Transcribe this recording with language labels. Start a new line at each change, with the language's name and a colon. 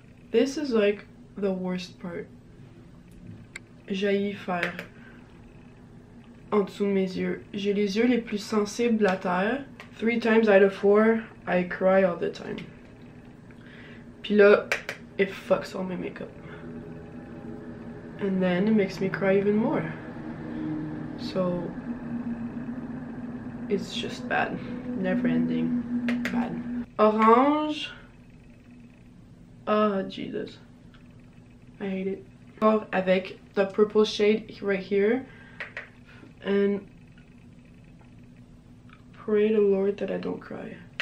English: This is like the worst part.
French: J'haïs faire en dessous de mes yeux. J'ai les yeux les plus sensibles de la terre.
English: 3 times out of 4, I cry all the time.
French: Puis là,
English: it fucks all my makeup. And then it makes me cry even more. So, it's just bad. Never ending. Bad. Orange. Oh, Jesus. I hate it. Or avec the purple shade right here. And pray to the Lord that I don't cry.